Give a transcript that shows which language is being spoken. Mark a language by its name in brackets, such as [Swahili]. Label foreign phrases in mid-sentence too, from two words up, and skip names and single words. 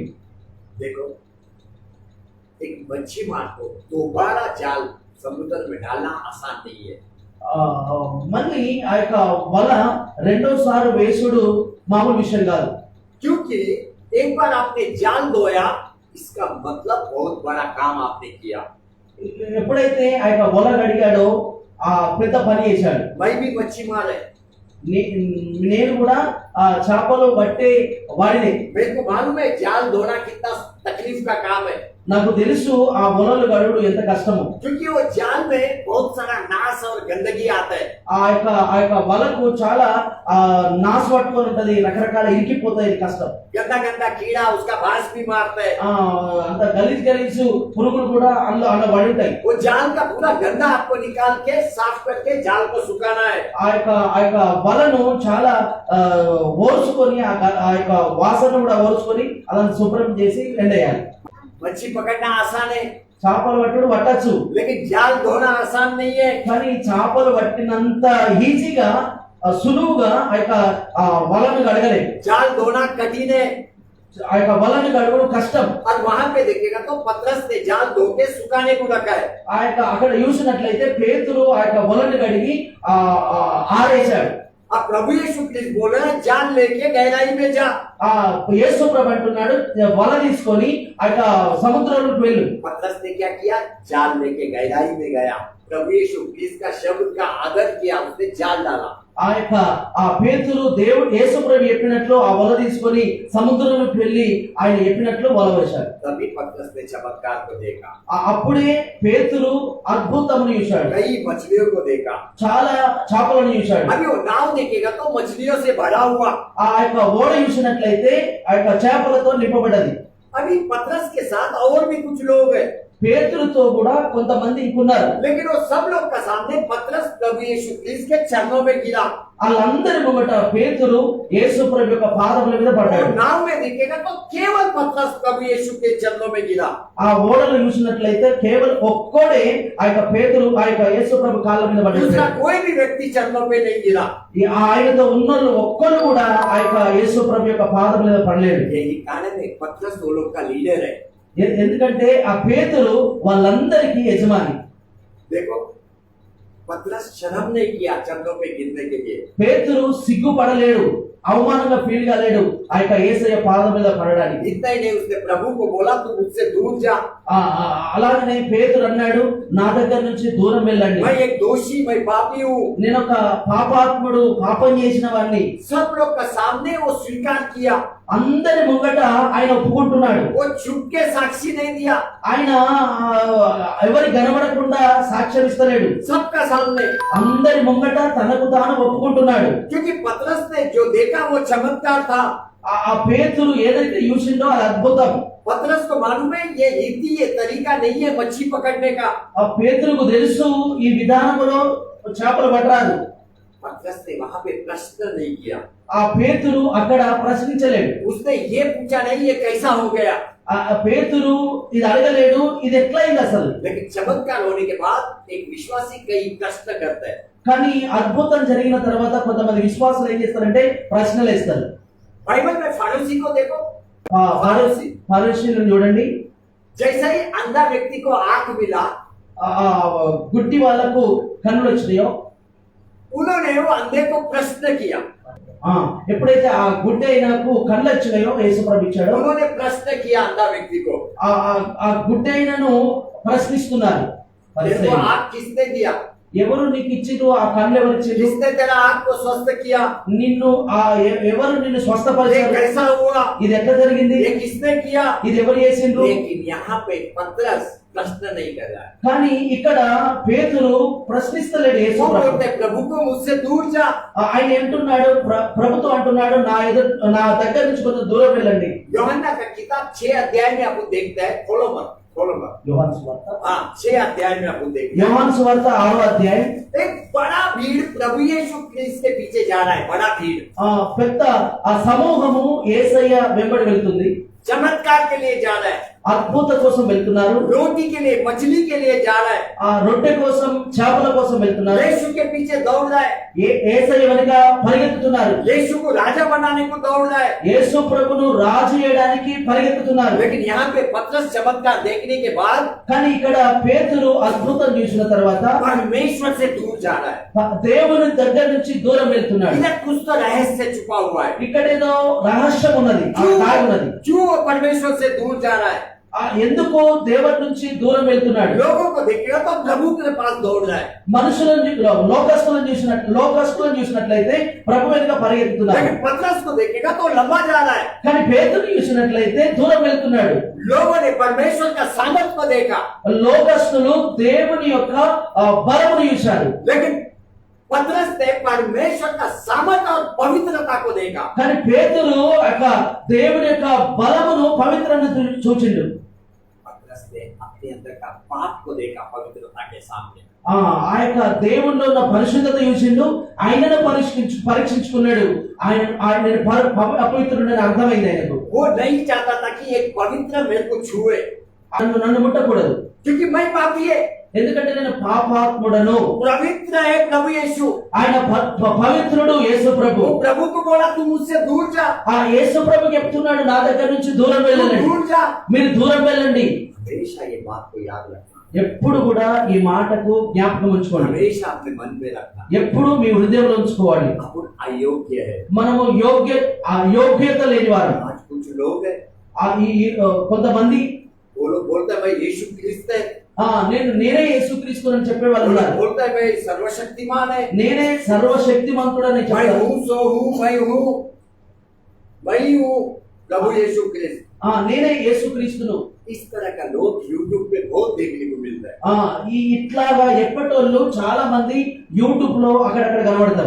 [Hindi] देखो एक मच्छी मार को दोबारा जाल समुद्र में डालना आसान नहीं है। [Telugu] మళ్ళీ ఆ యొక్క వల రెండోసారి వేసుడు మామూలు విషయం కాదు. [Hindi] क्योंकि एक बार आपने जाल धोया, इसका मतलब बहुत बड़ा काम आपने किया। [Telugu] ఎప్పుడైతే ఆ యొక్క వల అడిగాడో ఆ పెద్ద పని చేశాడు. [Hindi] मैं भी मच्छी मार है, [Telugu] నేను కూడా ఆ చేపలు పట్టే వాడిని. [Hindi] मेरे को मालूम है जाल धोना कितना तकलीफ का काम है। [Telugu] నాకు తెలుసు ఆ వలలు గడువుడు ఎంత కష్టమో. [Hindi] क्योंकि वो जाल में बहुत सारा नाश और गंदगी आता है। [Telugu] ఆ యొక్క వలకు చాలా నాసు పట్టుకొని ఉంటది, రకరకాల ఇరికిపోతాయి, కష్టం. [Hindi] गंदा गंदा कीड़ा उसका बांस भी मारता है। [Telugu] అంత గలీజు పురుగులు కూడా అందులో పడి ఉంటాయి. [Hindi] वो जाल का पूरा गंदा आपको निकाल के साफ करके जाल को सुखाना है। [Telugu] ఆ యొక్క వలను చాలా ఓర్చుకొని ఆ యొక్క వాసన కూడా ఓర్చుకొని అలా శుభ్రం చేసి ఎండేయాలి. [Hindi] मच्छी पकड़ना आसान है, [Telugu] చేపలు పట్టుడు పట్టచ్చు, [Hindi] लेकिन जाल धोना आसान नहीं है। [Telugu] కానీ చేపలు పట్టినంత ఈజీగా సులువుగా ఆ యొక్క వలను కడగలేదు. [Hindi] जाल धोना कठिन है [Telugu] ఆ యొక్క వలను కడగడం కష్టం. [Hindi] और वहां पे देखिएगा तो पतरस ने जाल धो के सुखाने को रखा है। [Telugu] ఆ యొక్క అక్కడ చూసినట్లయితే పేతురు ఆ యొక్క వలను కడిగి ఆరేశాడు. [Hindi] अब प्रभु यीशु क्रिस्त बोल रहे हैं जाल लेके गहराई में जा। [Telugu] యేసు ప్రభు అంటున్నాడు వల తీసుకొని ఆ యొక్క సముద్రంలోకి వెళ్ళు. [Hindi] पतरस ने क्या किया? जाल लेके गहराई में गया। प्रभु यीशु क्रिस्त का शब्द का आदर किया, उसने जाल डाला। [Telugu] ఆ పేతురు దేవుడు యేసు ప్రభు చెప్పినట్లు ఆ వల తీసుకొని సముద్రంలోకి వెళ్ళి ఆయన చెప్పినట్లు వల వేశాడు. [Hindi] तभी पतरस ने चमत्कार को देखा, [Telugu] అప్పుడే పేతురు అద్భుతమును చూశాడు, [Hindi] कई मछलियों को देखा। [Telugu] చాలా చేపలను చూశాడు. [Hindi] अभी वो नाव देखेगा तो मछलियों से भरा हुआ। [Telugu] ఆ యొక్క ఓడ చూసినట్లయితే ఆ యొక్క చేపలతో నింపబడ్డది. [Hindi] अभी पतरस के साथ और भी कुछ लोग हैं, [Telugu] పేతురుతో కూడా కొంతమంది ఇంకున్నారు. [Hindi] लेकिन वो सब लोग का सामने पतरस प्रभु यीशु क्रिस्त के चरणों में गिरा। [Telugu] వాళ్ళందరి ముంగట పేతురు యేసు ప్రభు యొక్క పాదముల మీద పడ్డాడు. [Hindi] और नाव में देखेगा तो केवल पतरस प्रभु यीशु के चरणों में गिरा। [Telugu] ఆ ఓడలు చూసినట్లయితే కేవలం ఒక్కడే ఆ యొక్క పేతురు ఆ యొక్క యేసు ప్రభు కాళ్ళ మీద పడ్డాడు. [Hindi] दूसरा कोई भी व्यक्ति चरणों पे नहीं गिरा। [Telugu] ఆయనతో ఉన్నోళ్ళు ఒక్కరు కూడా ఆ యొక్క యేసు ప్రభు యొక్క పాదముల మీద పడలేడు. [Hindi] यही कारण है पतरस वो लोग का लीडर है। [Telugu] ఎందుకంటే ఆ పేతురు వాళ్ళందరికీ యజమాని. [Hindi] देखो पतरस शर्म नहीं किया चरणों पे गिरने के लिए। [Telugu] పేతురు సిగ్గుపడలేడు, అవమానంగా ఫీల్ కాలేడు ఆ యొక్క యేసయ్య పాదం మీద పడడానికి. [Hindi] इतना ही नहीं, उसने प्रभु को बोला तू मुझसे दूर जा। [Telugu] అలాగనే పేతురు అన్నాడు నా దగ్గర నుంచి దూరం వెళ్ళండి, [Hindi] मैं एक दोषी, मैं पापी हूँ। [Telugu] నేను ఒక పాపాత్ముడు, పాపం చేసిన వాడిని. [Hindi] सब लोग का सामने वो स्वीकार किया। [Telugu] అందరి ముంగట ఆయన ఒప్పుకుంటున్నాడు. [Hindi] वो छुप के साक्षी नहीं दिया, [Telugu] ఆయన ఎవరి కనబడకుండా సాక్ష్యం ఇస్తలేడు. [Hindi] सबका सामने। [Telugu] అందరి ముంగట తనకు తాను ఒప్పుకుంటున్నాడు. [Hindi] क्योंकि पतरस ने जो देखा वो चमत्कार था। [Telugu] ఆ పేతురు ఏదైతే చూసిండో అది అద్భుతం. [Hindi] पतरस को मालूम है ये रीति, ये तरीका नहीं है मच्छी पकड़ने का। [Telugu] ఆ పేతురుకు తెలుసు ఈ విధానంలో చేపలు పట్టరాదు. [Hindi] पतरस ने वहां पे प्रश्न नहीं किया। [Telugu] ఆ పేతురు అక్కడ ప్రశ్నించలేడు. [Hindi] उसने ये पूछा नहीं ये कैसा हो गया। [Telugu] ఆ పేతురు ఇది అడగలేడు, ఇది ఎట్లయింది అసలు. [Hindi] लेकिन चमत्कार होने के बाद एक विश्वासी कई प्रश्न करता है। [Telugu] కానీ అద్భుతం జరిగిన తర్వాత కొంతమంది విశ్వాసులు ఏం చేస్తారంటే ప్రశ్నలు వేస్తారు. [Hindi] बाइबल में फारूसी को देखो, [Telugu] ఫరిసీయులను చూడండి. [Hindi] जैसे ही अंधा व्यक्ति को आंख मिला, [Telugu] గుడ్డి వాళ్ళకు కన్నులు వచ్చినాయో [Hindi] उन्होंने वो अंधे को प्रश्न किया। [Telugu] ఎప్పుడైతే ఆ గుడ్డి అయినకు కళ్ళు వచ్చినాయో యేసు ప్రభు ఇచ్చాడో [Hindi] उन्होंने प्रश्न किया अंधा व्यक्ति को, [Telugu] ఆ గుడ్డి అయినను ప్రశ్నిస్తున్నారు. [Hindi] तेरे को आंख किसने दिया? [Telugu] ఎవరు నీకు ఇచ్చిరు? ఆ కళ్ళు ఎవరు ఇచ్చిరు? [Hindi] किसने तेरा आंख को स्वस्थ किया? [Telugu] నిన్ను ఎవరు నిన్ను [Hindi] ये [Telugu] స్వస్థపరిచారు? [Hindi] कैसा हुआ? [Telugu] ఇది ఎట్లా జరిగింది? [Hindi] ये किसने किया? [Telugu] ఇది ఎవరు చేసిండ్రు? [Hindi] लेकिन यहाँ पे पतरस प्रश्न नहीं कर रहा है। [Telugu] కానీ ఇక్కడ పేతురు ప్రశ్నిస్తలేడు యేసు [Hindi] वो [Telugu] ప్రభు. [Hindi] बोलते प्रभु को मुझसे दूर जा। [Telugu] ఆయన అంటున్నాడు, ప్రభుత్వం అంటున్నాడు నా దగ్గర నుంచి కొంచెం దూరం వెళ్ళండి. [Hindi] యోహन्ना का किताब 6 अध्याय में आपको देखता है। खोलो मत। [Telugu] యోహాను సువార్త [Hindi] 6 अध्याय में आपको देखते हैं। [Telugu] యోహాను సువార్త 6వ అధ్యాయం. [Hindi] एक बड़ा भीड़ प्रभु यीशु क्रिस्त के पीछे जा रहा है। बड़ा भीड़ [Telugu] పెద్ద ఆ సమూహము యేసయ్య వెంబడి వెళ్తుంది. [Hindi] चमत्कार के लिए जा रहा है, [Telugu] అద్భుత కోసం వెళ్తున్నారు. [Hindi] रोटी के लिए, मछली के लिए जा रहा है, [Telugu] ఆ రొట్టె కోసం, చేపల కోసం వెళ్తున్నారు. [Hindi] यीशु के पीछे दौड़ रहा है, [Telugu] యేసయ్య వెనుక పరిగెత్తుతున్నారు. [Hindi] यीशु को राजा बनाने को दौड़ रहा है। [Telugu] యేసు ప్రభును రాజు చేయడానికి పరిగెత్తుతున్నారు. [Hindi] लेकिन यहाँ पे पतरस चमत्कार देखने के बाद [Telugu] కానీ ఇక్కడ పేతురు అద్భుతం చూసిన తర్వాత [Hindi] परमेश्वर से दूर जा रहा है। [Telugu] దేవుని దగ్గర నుంచి దూరం వెళ్తున్నాడు. [Hindi] इधर कुछ तो रहस्य छुपा हुआ है। [Telugu] ఇక్కడ ఏదో రహస్యం ఉన్నది, ఉన్నది. [Hindi] क्यों वो परमेश्वर से दूर जा रहा है? [Telugu] ఎందుకు దేవుడి నుంచి దూరం వెళ్తున్నాడు? [Hindi] लोगों को देखेगा तो प्रभु के पास दौड़ रहा है। [Telugu] మనుషులను లోకస్తులను చూసినట్లయితే ప్రభు వెనుక పరిగెత్తుతున్నాడు. [Hindi] लेकिन पतरस को देखेगा तो लंबा जा रहा है। [Telugu] కానీ పేతురుని చూసినట్లయితే దూరం వెళ్తున్నాడు. [Hindi] लोगों ने परमेश्वर का देखा, [Telugu] లోకస్తులు దేవుని యొక్క బలమును చూశారు. [Hindi] लेकिन पतरस ने परमेश्वर का सामर्थ्य और पवित्रता को देखा. [Telugu] కానీ పేతురు యొక్క దేవుని యొక్క బలమును పవిత్రతను చూచిండు. [Hindi] पतरस ने अपने अंदर का पाप को देखा पवित्रता के सामने. [Telugu] ఆ యొక్క దేవునిలో ఉన్న పరిశుద్ధత చూసిండు. ఆయనను పరీక్షించుకున్నాడు. ఆయన అపవిత్రుడని అర్థమైంది ఆయనకు. [Hindi] वो नहीं चाहता था कि एक पवित्र मेरे को छुए, [Telugu] నన్ను ముట్టకూడదు, [Hindi] क्योंकि मैं पापी है. [Telugu] ఎందుకంటే నేను పాపాత్ముడను. [Hindi] पवित्र है प्रभु यीशु. [Telugu] ఆయన పవిత్రుడు యేసు ప్రభు. [Hindi] वो प्रभु को बोला तू मुझसे दूर जा. [Telugu] ఆ యేసు ప్రభు చెప్తున్నాడు నా దగ్గర నుంచి దూరం వెళ్ళండి, [Hindi] दूर जा. [Telugu] మీరు దూరం వెళ్ళండి. [Hindi] हमेशा ये बात को याद रखना, [Telugu] ఎప్పుడు కూడా ఈ మాటకు జ్ఞాపకం ఉంచుకోండి. [Hindi] हमेशा अपने मन में रखना. [Telugu] ఎప్పుడు మీ హృదయంలో ఉంచుకోవాలి. [Hindi] अपन अयोग्य है. [Telugu] మనము యోగ్యత లేని వారు. [Hindi] आज कुछ लोग है, [Telugu] కొంతమంది [Hindi] वो लोग बोलते हैं भाई यीशु क्रिस्त है, [Telugu] నేనే యేసుక్రీస్తు అని చెప్పే వాళ్ళు [Hindi] वो लोग [Telugu] ఉన్నారు. [Hindi] बोलते हैं भाई सर्वशक्तिमान है, [Telugu] నేనే సర్వశక్తిమంతుడని [Hindi] मैं [Telugu] చెప్తారు. [Hindi] हूँ सो हूँ, मैं हूँ प्रभु यीशु क्रिस्त. [Telugu] నేనే యేసుక్రీస్తును. [Hindi] इस तरह का लोग यूट्यूब पे बहुत देखने को मिलता है. [Telugu] ఇట్లాగా ఎప్పటోళ్ళు చాలా మంది యూట్యూబ్ లో అక్కడక్కడ కనబడతారు.